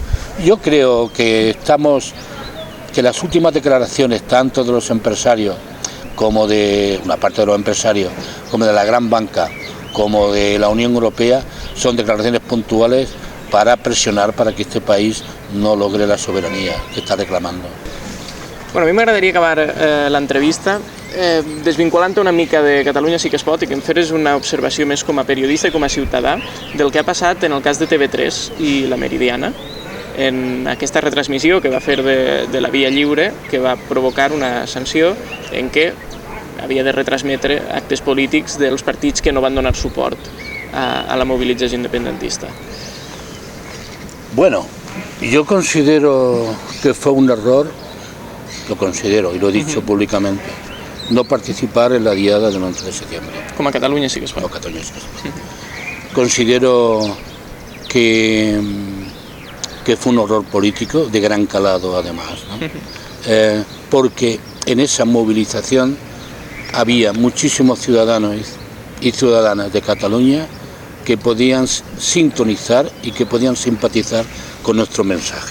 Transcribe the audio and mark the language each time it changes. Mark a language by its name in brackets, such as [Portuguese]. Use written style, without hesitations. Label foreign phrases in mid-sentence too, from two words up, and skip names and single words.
[Spanish] Yo creo que las últimas declaraciones, tanto de los empresarios como de una parte de los empresarios, como de la gran banca, como de la Unión Europea, son declaraciones puntuales para presionar para que este país no logre la soberanía que está reclamando. [Catalan] Bueno, a mi m'agradaria acabar l'entrevista desvinculant-te una mica de Catalunya sí que es pot i que em feres una observació més com a periodista i com a ciutadà del que ha passat en el cas de TV3 i La Meridiana en aquesta retransmissió que va fer de la Via Lliure, que va provocar una sanció en què havia de retransmetre actes polítics dels partits que no van donar suport a la movilització independentista. [Spanish] Bueno, yo considero que fue un error, lo considero y lo he dicho públicamente, no participar en la diada del 11 de septiembre. [Catalan] Com a Catalunya sí que es pot. No, Catalunya sí que es pot. [Spanish] Considero que fue un horror político de gran calado además, ¿no? Porque en esa movilización había muchísimos ciudadanos y ciudadanas de Cataluña que podían sintonizar y que podían simpatizar con nuestro mensaje.